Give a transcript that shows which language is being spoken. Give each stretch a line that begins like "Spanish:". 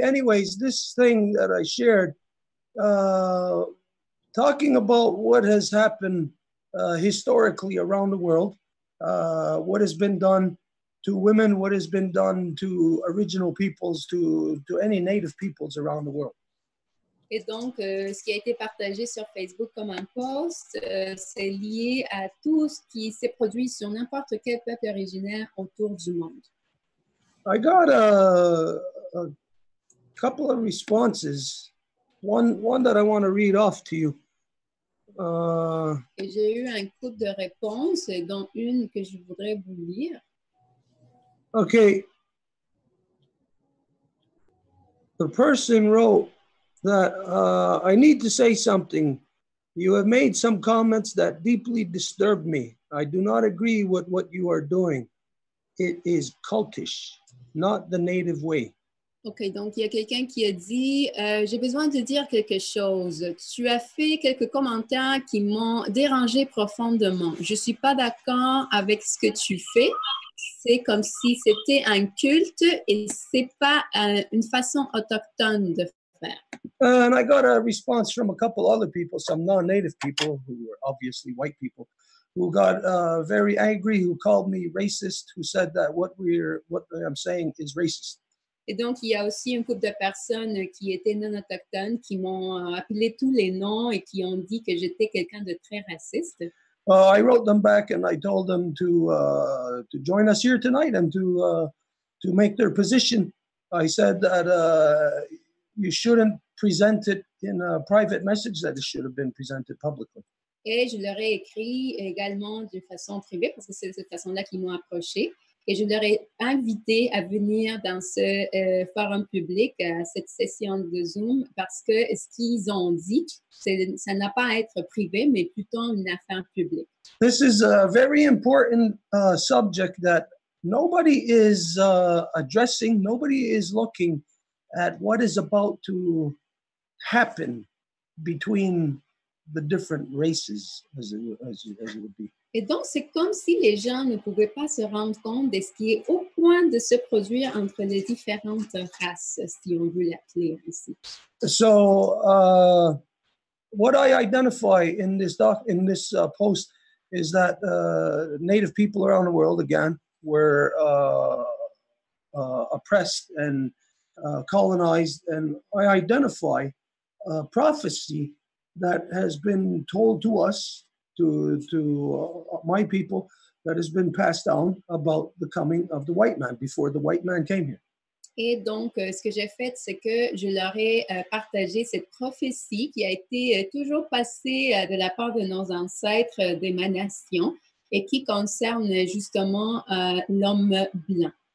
English: Anyways, this thing that I shared, talking about what has happened historically around the world, what has been done to women, what has been done to original peoples, to any native peoples around the world.
French: Et donc, ce qui a été partagé sur Facebook comme un post, c'est lié à tout ce qui s'est produit sur n'importe quel peuple originaire autour du monde.
English: I got a couple of responses. One that I want to read off to you.
French: Et j'ai eu un couple de réponses, dont une que je voudrais vous lire.
English: Okay. The person wrote that I need to say something. You have made some comments that deeply disturb me. I do not agree with what you are doing. It is cultish, not the native way.
French: OK, donc il y a quelqu'un qui a dit j'ai besoin de dire quelque chose. Tu as fait quelques commentaires qui m'ont dérangé profondément. Je ne suis pas d'accord avec ce que tu fais. C'est comme si c'était un culte et c'est pas une façon autochtone de faire.
English: And I got a response from a couple other people, some non-native people who were obviously white people, who got very angry, who called me racist, who said that what I'm saying is racist.
French: Et donc, il y a aussi une couple de personnes qui étaient non autochtones qui m'ont appelé tous les noms et qui ont dit que j'étais quelqu'un de très raciste.
English: I wrote them back and I told them to join us here tonight and to make their position. I said that you shouldn't present it in a private message, that it should have been presented publicly.
French: Et je leur ai écrit également d'une façon privée, parce que c'est de cette façon-là qu'ils m'ont approché. Et je leur ai invité à venir dans ce forum public, à cette session de Zoom, parce que ce qu'ils ont dit, ça n'a pas à être privé, mais plutôt une affaire publique.
English: This is a very important subject that nobody is addressing. Nobody is looking at what is about to happen between the different races, as it would be.
French: Et donc, c'est comme si les gens ne pouvaient pas se rendre compte de ce qui est au point de se produire entre les différentes races, si on veut l'appeler ainsi.
English: So, what I identify in this post is that Native people around the world, again, were oppressed and colonized, and I identify prophecy that has been told to us, to my people, that has been passed down about the coming of the white man before the white man came here.
French: Et donc, ce que j'ai fait, c'est que je leur ai partagé cette prophétie qui a été toujours passée de la part de nos ancêtres d'émanation et qui concerne justement l'homme blanc.